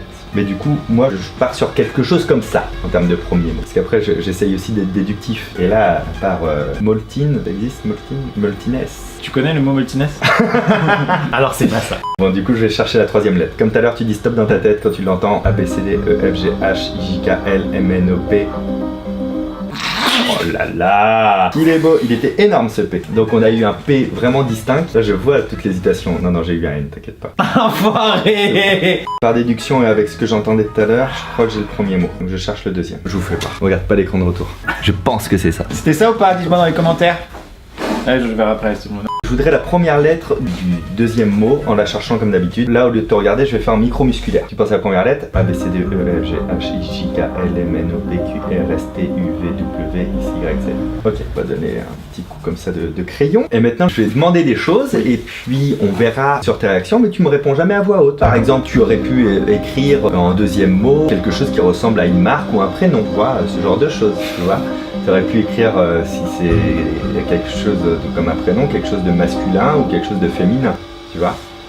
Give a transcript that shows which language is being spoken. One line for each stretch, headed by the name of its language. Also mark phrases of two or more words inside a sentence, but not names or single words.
French: Mais du coup, moi, je pars sur quelque chose comme ça, en termes de premier mot. Parce qu'après, j'essaye aussi d'être déductif. Et là, par Moltine, ça existe Moltines. Tu connais le mot Moltines? Alors c'est pas ça. Bon, du coup, je vais chercher la troisième lettre. Comme tout à l'heure, tu dis stop dans ta tête quand tu l'entends. A, B, C, D, E, F, G, H, I, J, K, L, M, N, O, P. Oh là là! Il est beau, il était énorme ce P. Donc on a eu un P vraiment distinct. Là je vois toute l'hésitation. Non, j'ai eu un N, t'inquiète pas. Enfoiré! Par déduction et avec ce que j'entendais tout à l'heure, je crois que j'ai le premier mot. Donc je cherche le deuxième. Je vous fais voir. Regarde pas l'écran de retour. Je pense que c'est ça. C'était ça ou pas? Dis-moi dans les commentaires. Ouais, je verrai après, c'est bon. Je voudrais la première lettre du deuxième mot en la cherchant comme d'habitude. Là, au lieu de te regarder, je vais faire un micro-musculaire. Tu penses à la première lettre? A, B, C, D, E, F, G, H, I, J, K, L, M, N, O, P, Q, R, S, T, U, V, W, X, Y, Z. Ok, on va donner un petit coup comme ça de crayon. Et maintenant, je vais demander des choses et puis on verra sur tes réactions, mais tu me réponds jamais à voix haute. Par exemple, tu aurais pu écrire en deuxième mot quelque chose qui ressemble à une marque ou un prénom, quoi, ce genre de choses, tu vois. Tu aurais pu écrire, si c'est quelque chose comme un prénom, quelque chose de masculin ou quelque chose de féminin, tu vois.